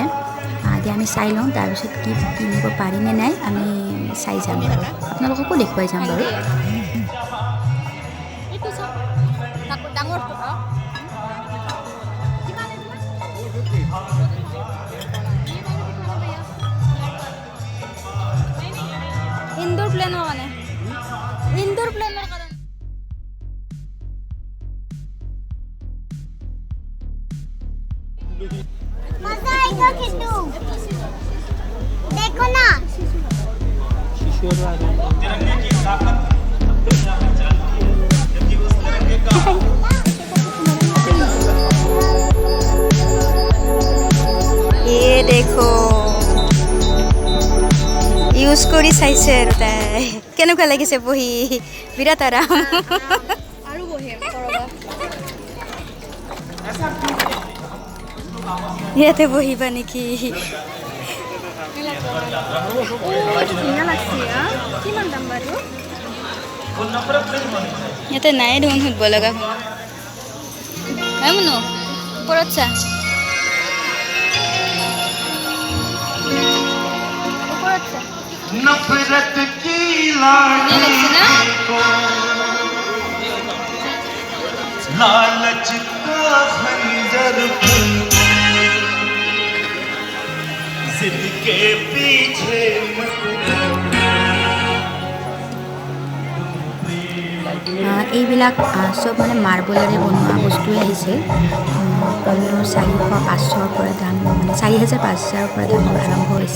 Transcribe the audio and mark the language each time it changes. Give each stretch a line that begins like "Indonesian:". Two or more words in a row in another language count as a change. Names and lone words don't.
Assamese: এতিয়া আমি চাই লওঁ, তাৰপিছত কি কিনিব পাৰিনে নাই আমি চাই যাম বাৰু, আপোনালোককো দেখুৱাই যাম বাৰু। ইনডোৰ প্লেনৰ কাৰণে
Hindi: मजा आएगा किट्टू देखो ना ये देखो
Assamese: ইউজ কৰি চাইছে আৰু তাই কেনেকুৱা লাগিছে বহি, বিৰাট আৰাম। আৰু বহিম ইয়াতে বহিবা নেকি? ইয়াতে নাই দেখোন সুধিব লগা শুনো ওপৰত চা,
Hindi: नफरत की लालच का खंजर जिद के पीछे
Assamese: এইবিলাক চব মানে মাৰ্বলেৰে বনোৱা বস্তুৱে আহিছে। কমেও 400-500ৰ পৰা দাম, মানে 4,000-5,000ৰ পৰা দামবোৰ আৰম্ভ হৈছে।